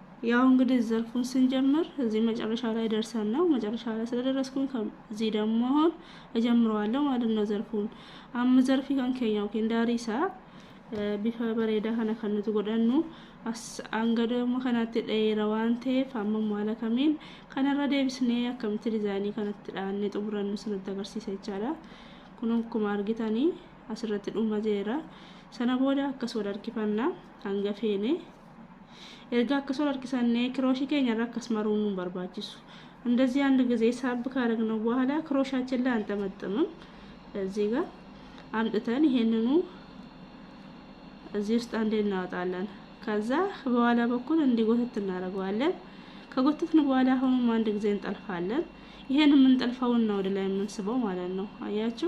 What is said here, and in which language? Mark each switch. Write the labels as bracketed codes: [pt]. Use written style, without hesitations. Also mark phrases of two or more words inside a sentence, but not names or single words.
[am] ያው እንግዲህ ዘርፉን ስንጀምር እዚህ መጨረሻ ላይ ደርሰን ነው። መጨረሻ ላይ ስለደረስኩኝ እዚህ ደግሞ አሁን እጀምረዋለሁ ማለት ነው ዘርፉን። [om] ዘርፊ kan keenya yookiin daariisaa bifa bareedaa kana kan nuti godhannu hanga deemu kanatti dheera waan ta'eef amma maala kamiin kanarra deebisnee akkamitti dizaayinii kanatti dhaannee xumurannu sinitti agarsiisa jechaadha. Kun akkuma argitanii asirratti dhuma jeera. Sana booda akkas wal harkifannaa hanga feene erga akkas wal harkisannee kirooshii keenyarra akkas maruun nu barbaachisu. [am] እንደዚህ አንድ ጊዜ ሳብ ካረግነው በኋላ ክሮሻችን ላይ አንጠመጥምም። እዚህ ጋር አምጥተን ይሄንኑ እዚህ ውስጥ አንዴ እናወጣለን። ከዛ በኋላ በኩል እንዲጎተት እናደርገዋለን። ከጎተትን በኋላ አሁንም አንድ ጊዜ እንጠልፋለን። ይሄን የምንጠልፈውን ነው ወደ ላይ የምንስበው ማለት ነው። አያችሁ?